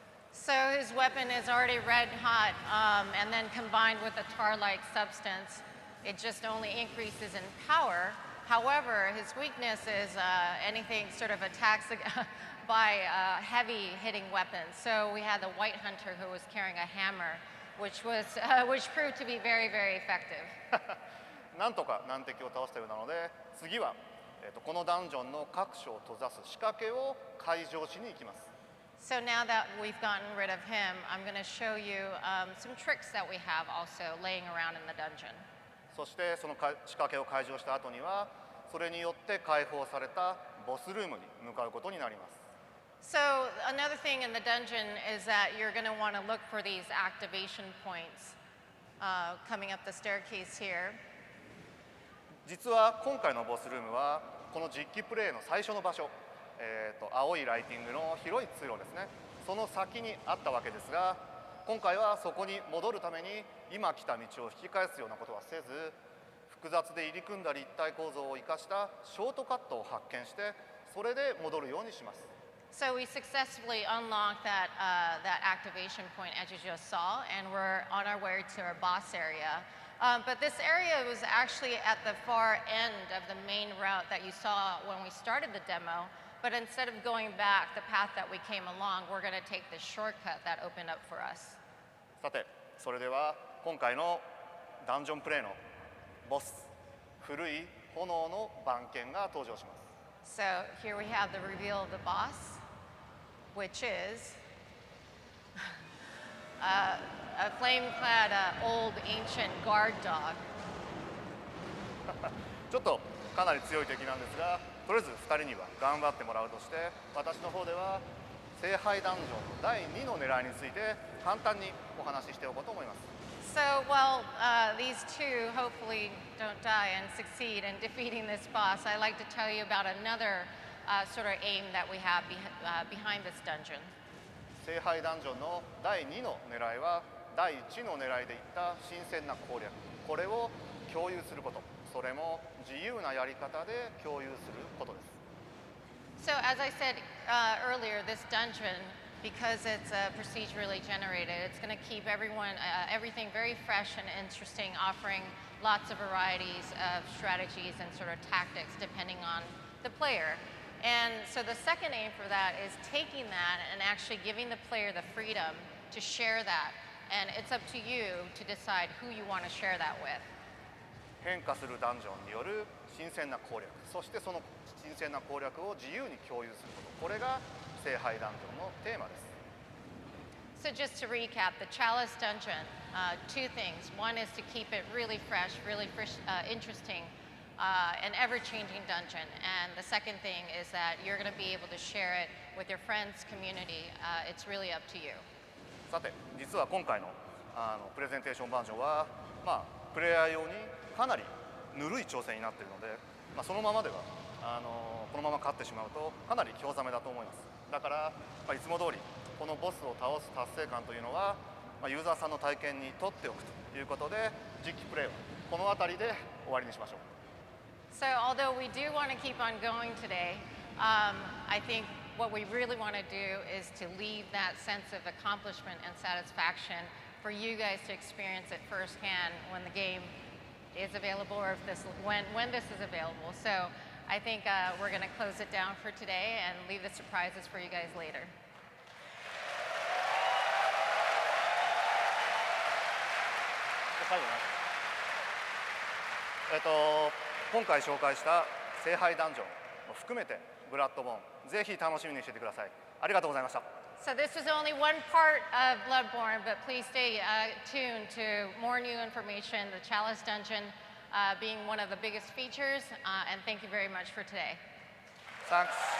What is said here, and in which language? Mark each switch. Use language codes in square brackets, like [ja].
[en] So his weapon is already red hot, and then combined with a tar-like substance, it just only increases in power. However, his weakness is anything sort of attacks by heavy hitting weapons. So we had the white hunter who was carrying a hammer, which proved to be very, very effective. [ja] なんとか難敵を倒したようなので、次は、このダンジョンの各所を閉ざす仕掛けを解錠しに行きます。 [en] So now that we've gotten rid of him, I'm going to show you some tricks that we have also laying around in the dungeon. [ja] そしてその仕掛けを解錠した後には、それによって解放されたボスルームに向かうことになります。 [en] So another thing in the dungeon is that you're going to want to look for these activation points coming up the staircase here. [ja] 実は今回のボスルームはこの実機プレイの最初の場所、青いライティングの広い通路ですね、その先にあったわけですが、今回はそこに戻るために今来た道を引き返すようなことはせず、複雑で入り組んだ立体構造を生かしたショートカットを発見して、それで戻るようにします。 [en] So we successfully unlocked that activation point as you just saw, and we're on our way to our boss area. But this area was actually at the far end of the main route that you saw when we started the demo. But instead of going back the path that we came along, we're going to take this shortcut that opened up for us. [ja] さて、それでは今回のダンジョンプレイのボス、古い炎の番犬が登場します。 [en] So here we have the reveal of the boss, which is a flame-clad old ancient guard dog. [ja] ちょっとかなり強い敵なんですが、とりあえず2人には頑張ってもらうとして、私の方では聖杯ダンジョンの第2の狙いについて簡単にお話ししておこうと思います。 [en] So while these two hopefully don't die and succeed in defeating this boss, I'd like to tell you about another sort of aim that we have behind this dungeon. [ja] 聖杯ダンジョンの第2の狙いは第1の狙いでいった新鮮な攻略、これを共有すること、それも自由なやり方で共有することです。 [en] So as I said earlier, this dungeon, because it's procedurally generated, it's going to keep everything very fresh and interesting, offering lots of varieties of strategies and sort of tactics depending on the player. And so the second aim for that is taking that and actually giving the player the freedom to share that. And it's up to you to decide who you want to share that with. [ja] 変化するダンジョンによる新鮮な攻略、そしてその新鮮な攻略を自由に共有すること、これが聖杯ダンジョンのテーマです。 [en] So just to recap, the Chalice Dungeon, 2 things. One is to keep it really fresh, interesting, an ever-changing dungeon. And the second thing is that you're going to be able to share it with your friends, community. It's really up to you. [ja] さて、実は今回のプレゼンテーションバージョンは、プレイヤー用にかなりぬるい挑戦になっているので、そのままではこのまま勝ってしまうとかなり興ざめだと思います。だから、いつも通りこのボスを倒す達成感というのは、ユーザーさんの体験にとっておくということで、実機プレイはこの辺りで終わりにしましょう。 [en] So although we do want to keep on going today, I think what we really want to do is to leave that sense of accomplishment and satisfaction for you guys to experience it firsthand when the game is available, or when this is available. So I think we're going to close it down for today and leave the surprises for you guys later. [ja] 最後ね今回紹介した聖杯ダンジョンも含めてブラッドボーンぜひ楽しみにしていてください。ありがとうございました。 [en] So this was only one part of Bloodborne, but please stay tuned to more new information, the Chalice Dungeon being one of the biggest features, and thank you very much for today. Thanks.